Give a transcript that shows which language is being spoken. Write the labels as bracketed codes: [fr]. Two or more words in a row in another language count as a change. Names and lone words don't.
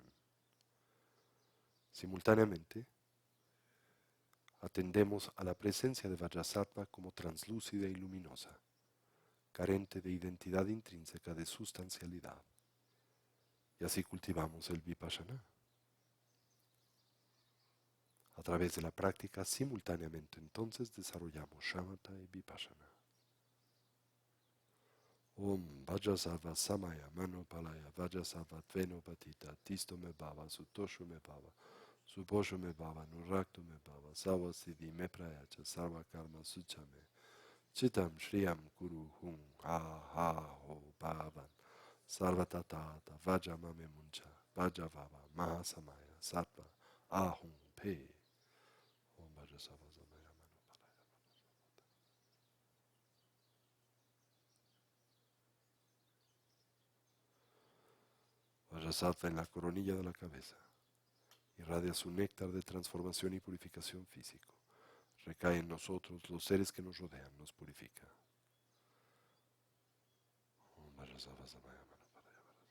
[es] Simultáneamente, atendemos a la presencia de Vajrasattva como translúcida y luminosa, carente de identidad intrínseca de sustancialidad. Y así cultivamos el vipassana. A través de la práctica, simultáneamente entonces desarrollamos shamatha y vipassana. [sa] Om Vajrasattva Samaya Manopalaya Vajrasattva Tveno Patita Tisto Me Bhava Sutoshu Me Bhava Suboshu Me Bhava Nuraktu Me Bhava Sawa Siddhi Me Prayacha Sarva Karma Suchame Chitam Shriyam Kuru Hum Aha Ho Bhavan Sarvatatata Vajamame Muncha Vajavava Mahasamaya Sattva Ahum Pe Om Vajrasattva Samaya Manupalaya Vajrasattva [es] en la coronilla de la cabeza. Irradia su néctar de transformación y purificación físico. Recae en nosotros, los seres que nos rodean, nos purifica. [sa] Om Vajrasattva Samaya Manupalaya